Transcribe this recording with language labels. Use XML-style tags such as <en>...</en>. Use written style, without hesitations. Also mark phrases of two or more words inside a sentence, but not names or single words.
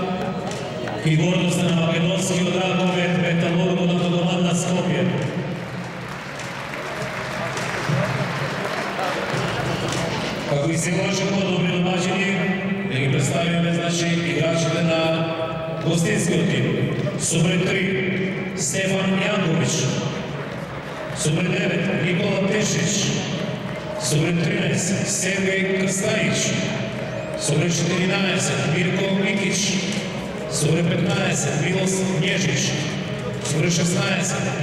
<mk>и гордост на македонскиот ногомет Металургот од команда Скопје. Како и сегашно добри домаќини, да ги представиме играчите на гостинскиот тим. С номер 3 Стефан Јанковиќ, с номер 9 Никола Тешич, с номер 13 Сергеј Крстајич, с номер 14 Мирко Микиќ, с номер 15 Милос Њежич, с номер 16</mk>